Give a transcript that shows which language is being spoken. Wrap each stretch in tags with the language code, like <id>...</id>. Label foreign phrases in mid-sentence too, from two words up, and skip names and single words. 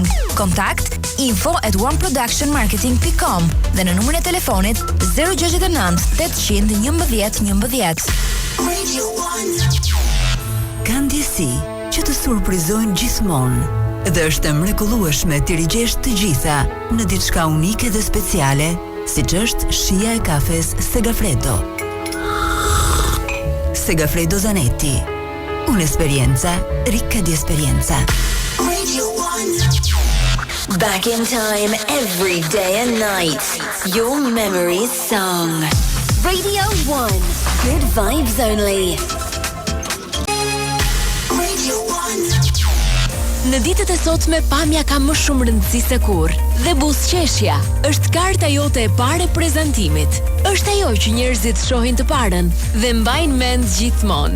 <sq>Kontakt info@oneproductionmarketing.com dhe në numrin e telefonit 069 800 11 11. Kanë ndjesi që të surprizojnë gjithmonë. Dhe është e mrekullueshme të rigjesh të gjitha në diçka unike dhe speciale, siç është shija e kafes Segafredo. Segafredo Zanetti.</sq> <it>Un'esperienza ricca di esperienza.</it> <en>Back in time every day and night. Your memories song. Radio 1. Good vibes only.</en> <sq>Në ditët e sotme pamja ka më shumë rëndësi se kurrë dhe buzëqeshja është karta jote e parë e prezantimit. Është ajo që njerëzit shohin të parën dhe mbajnë mend gjithmonë.</sq>